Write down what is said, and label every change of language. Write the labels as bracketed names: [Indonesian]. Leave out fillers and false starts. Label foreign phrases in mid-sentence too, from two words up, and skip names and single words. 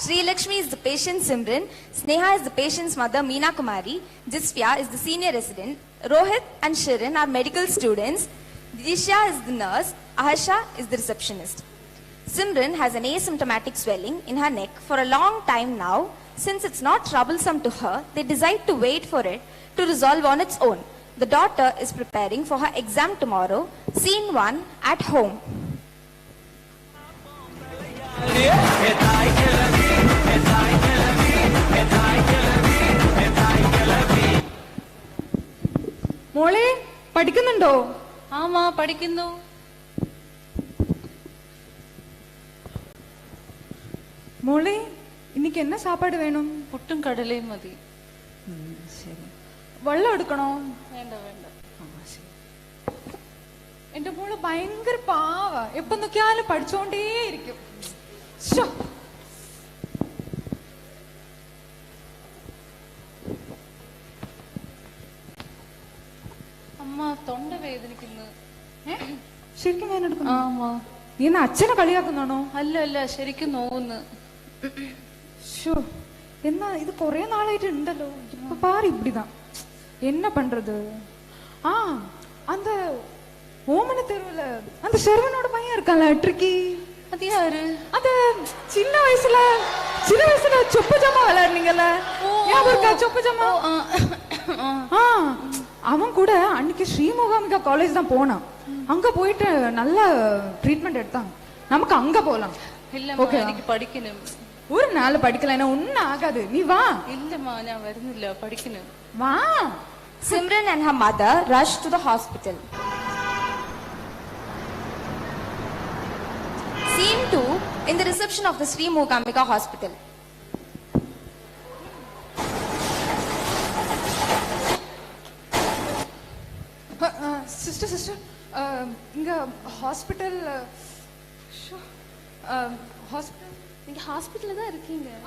[English] Sri Lakshmi is the patient Simran, Sneha is the patient's mother Meena Kumari, Jisvya is the senior resident, Rohit and Shirin are medical students, Disha is the nurse, Ahasha is the receptionist. Simran has an asymptomatic swelling in her neck for a long time now. Since it's not troublesome to her, they decide to wait for it to resolve on its own. The daughter is preparing for her exam tomorrow. Scene 1 at home. [Malayalam] മോളെ പഠിക്കുന്നുണ്ടോ? ആമാ പഠിക്കുന്നു. [Tamil] മോളെ இன்னைக்கு என்ன சாப்பாடு வேணும்? [Malayalam] പുട്ടും കടലയും മതി. ശരി. വെള്ളം എടുക്കണോ? വേണ്ട വേണ്ട. എന്റെ മോള് ഭയങ്കര പാവ. എപ്പോ നോക്കിയാലും പഠിച്ചോണ്ടേയിരിക്കും. അമ്മ തൊണ്ട വേദനിക്കുന്നു. ശരിക്കും വേദന എടുക്കുന്നു? ആമാ. നീ എന്നാ അച്ഛനെ കളിയാക്കുന്നാണോ? അല്ല അല്ല ശരിക്കും നോവുന്നു. [Tamil] என்ன இது குறைய நாளாயிட்டு உண்டല്ലോ. இப்ப பாரு இப்படிதான். என்ன பண்றது? அந்த ஓமன தெருவுல அந்த ஷெர்வனோட பையன் இருக்கான்ல ட்ரிக்கி. அது யாரு? அது சின்ன வயசுல சொப்பு ஜாமா விளையாடுனீங்கல்ல, ஞாபகம் இருக்கா? சொப்பு ஜாமா. அவன் கூட அன்னைக்கு ஸ்ரீமுகாமிகா காலேஜ் தான் போனான். அங்க போயிட்டு நல்ல ட்ரீட்மெண்ட் எடுத்தாங்க. நமக்கு அங்க போலாம். இல்லம்மா எனக்கு படிக்கணும். ஒரு நாள் படிக்கலன்னா ஒன்னும் ஆகாது. நீ வா. இல்லம்மா நான் வருന്നില്ല படிக்கணும். வா. [English] Simran and her mother rush to the hospital. Scene 2 in the reception of the Sri Mookambika Hospital. [Tamil] சிஸ்டர் இங்க ஹாஸ்பிட்டல் நீங்க ஹாஸ்பிடல்ல தான் இருக்கீங்க.